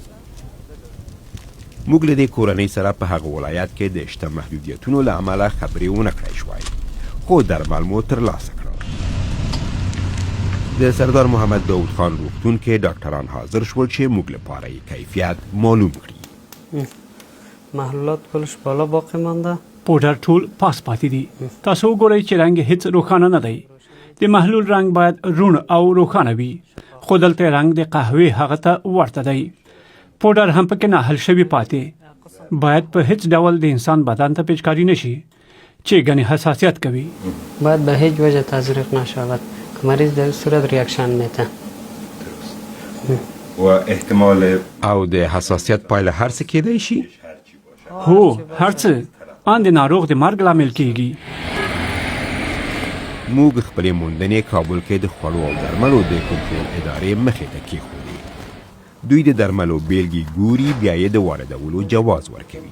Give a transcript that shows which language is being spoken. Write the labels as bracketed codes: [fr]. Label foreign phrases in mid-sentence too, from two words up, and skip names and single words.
[ps] موږ له دې کورنۍ سره په هغه ولایت کې د شته محدودیتونو له امله خبرې ونه کړای شوای، خو درمل مو ترلاسه کړل. د سردار محمد داود خان روغتون کې ډاکټران حاضر شول چې موږ لپاره یې کیفیت معلوم کړي. [fa] محلولات کلش بالا باقی مانده. [ps] پودر ټول پاس پاتې دي. تاسو وګورئ چې رنګ هیڅ روښانه نه دی. د محلول رنګ باید روڼ او روښانه وي، خو دلته رنګ د قهوې هغه ته ورته دی. پودر هم پکې نه حل شوي پاتې. باید په هیڅ ډول د انسان بدن ته پیچکاري نشي چې ګنې حساسیت کوي. [fa] باید به هیچ وجه تزریق نشود که مریض در صورت ریاکشن میده [ps] و احتمال او د حساسیت پایله هر څه کېدای شي. هو هر څه ان د ناروغ د مرګ لامل کېږي. موږ خپلې موندنې کابل کې د خوړو او درملو د کنټرول ادارې مخې ته کېښودې. دوی د درملو بیلګې ګوري، بیا یې د واردولو جواز ورکوي.